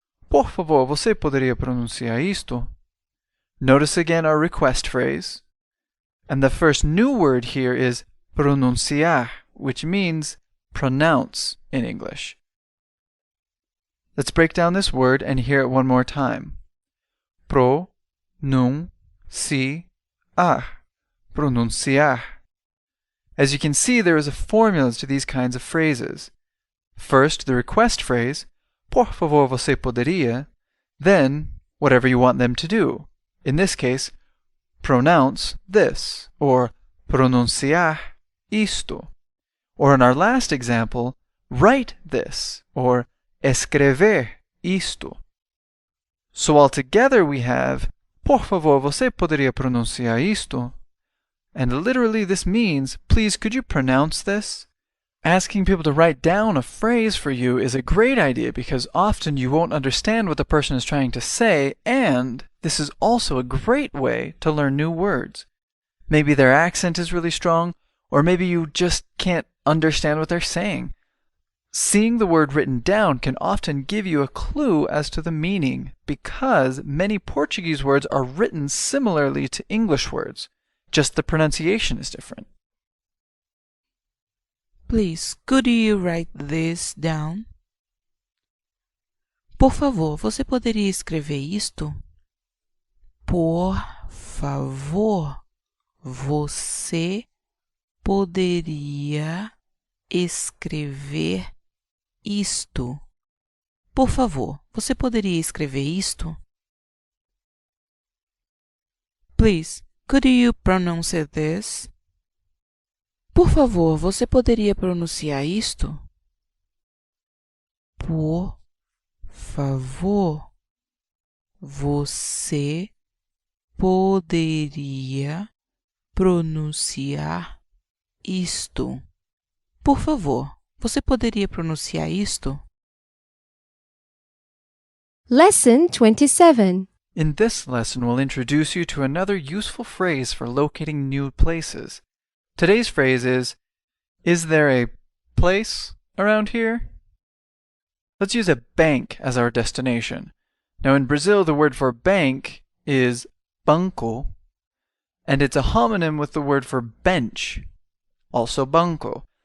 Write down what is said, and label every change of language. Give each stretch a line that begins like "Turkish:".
Portuguese: Por favor, você poderia pronunciar isto?
English: Notice again our request phrase. And the first new word here is pronunciar, which means pronounce in English. Let's break down this word and hear it one more time. Pronunciar. Pronunciar. As you can see, there is a formula to these kinds of phrases. First, the request phrase,
Portuguese: por favor, você poderia,
English: then whatever you want them to do. In this case, pronounce this, or
Portuguese: pronunciar isto.
English: Or in our last example, write this, or
Portuguese: escrever isto.
English: So altogether we have,
Portuguese: por favor, você poderia pronunciar isto?
English: And literally this means, please could you pronounce this? Asking people to write down a phrase for you is a great idea because often you won't understand what the person is trying to say, and this is also a great way to learn new words. Maybe their accent is really strong, or maybe you just can't understand what they're saying. Seeing the word written down can often give you a clue as to the meaning because many Portuguese words are written similarly to English words, just the pronunciation is different. Please, could you write this down?
Portuguese: Por favor, você poderia escrever isto? Por favor, você poderia escrever isto? Por favor, você poderia escrever isto?
English: Please, could you pronounce this?
Portuguese: Por favor, você poderia pronunciar isto? Por favor, você poderia pronunciar isto? Por favor, você poderia pronunciar isto?
English: Lesson 27. In this lesson, we'll introduce you to another useful phrase for locating new places. Today's phrase is there a place around here? Let's use a bank as our destination. Now in Brazil, the word for bank is banco, and it's a homonym with the word for bench, also banco.